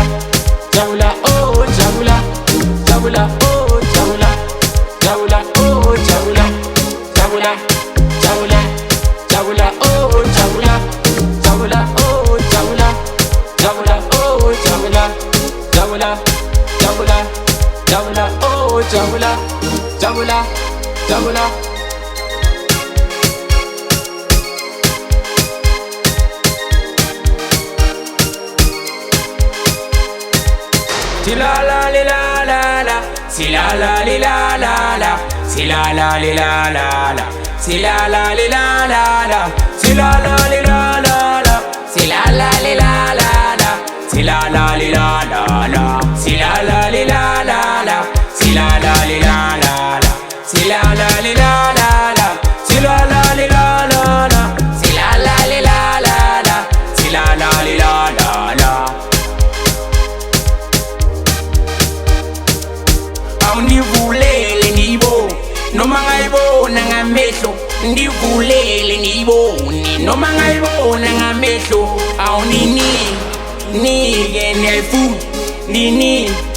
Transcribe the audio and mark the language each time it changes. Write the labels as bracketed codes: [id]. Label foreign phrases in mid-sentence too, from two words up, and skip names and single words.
[zu] jabula oh jabula jabula oh jabula jabula oh jabula jabula jabula jabula oh jabula jabula oh jabula jabula oh jabula jabula jabula jabula oh jabula jabula jabula la la la la la si la la la la la si la la la la la si la la la la la si la la la la la si la la la la la si la la la la la si la la la la la si la la la la la si la la la la la si la la la la la si la la la la la si la la la la la [xh] awundivulele ndiyibone noma ngayibona ngamehlo ndivulele ndiyibone noma ngayibona ngamehlo awuninike niyayifuna nini